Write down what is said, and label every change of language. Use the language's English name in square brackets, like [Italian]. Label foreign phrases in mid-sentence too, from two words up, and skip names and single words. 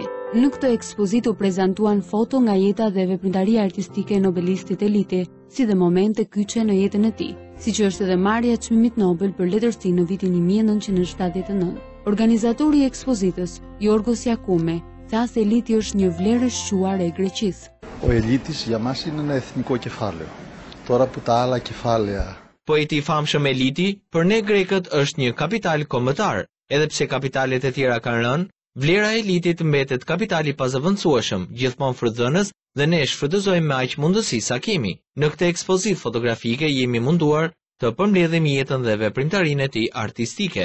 [Albanian] Në këtë ekspozit u prezantuan foto nga jeta dhe veprimtaria artistike e nobelistit Eliti, si dhe momente kyçe në jetën e tij, siç është edhe marrja e çmimit Nobel për letërsi në vitin 1979. Organizatori i ekspozitës, Yorgos Yakoumi, tha se Eliti është një vlerë shquare e Greqisë. [Greek] Ο Ελίτης για μας είναι ένα εθνικό κεφάλαιο. Τώρα που τα άλλα κεφάλαια. [Albanian] Poeti i famshëm Eliti, për ne grekët është një kapital kombëtar, edhe pse kapitalet e tjera kanë rënë, vlera e Elitit mbetet kapitali pazëvendësueshëm, gjithmonë frydhënës dhe ne shfrytëzojmë me aq mundësi sa kemi. Në këtë ekspozitë fotografike jemi munduar të përmbledhim jetën dhe veprimtarinë e tij artistike.